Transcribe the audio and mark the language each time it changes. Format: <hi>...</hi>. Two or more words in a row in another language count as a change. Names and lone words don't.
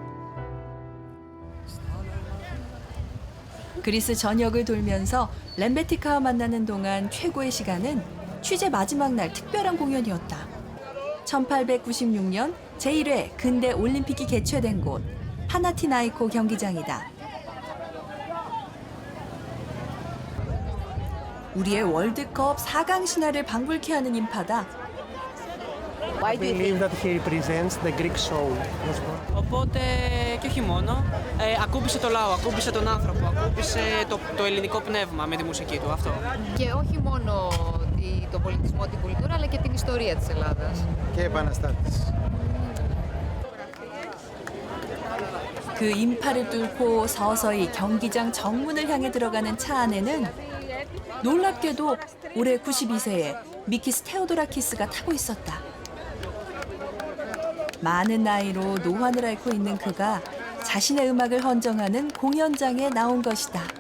<ko>그리스 전역을 돌면서 렘베티카와 만나는 동안 최고의 시간은 취재 마지막 날 특별한 공연이었다. 1896년 제1회 근대 올림픽이 개최된 곳 파나티나이코 경기장이다. 우리의 월드컵 4강 신화를 방불케 하는 인파다.</ko> <en>I believe that he represents the Greek soul.</en> <el>Οπότε και όχι μόνο, ακούμπησε το λαό, ακούμπησε τον άνθρωπο, ακούμπησε το ελληνικό πνεύμα με τη μουσική του αυτό. Και όχι μόνο τον πολιτισμό, την κουλτούρα, αλλά και την ιστορία της Ελλάδας. Και επαναστάτης.</el> <ko>그 인파를 뚫고 서서히 경기장 정문을 향해 들어가는 차 안에는 놀랍게도 올해 92세의 미키스 테오도라키스가 타고 있었다. 많은 나이로 노환을 앓고 있는 그가 자신의 음악을 헌정하는 공연장에 나온 것이다.</ko>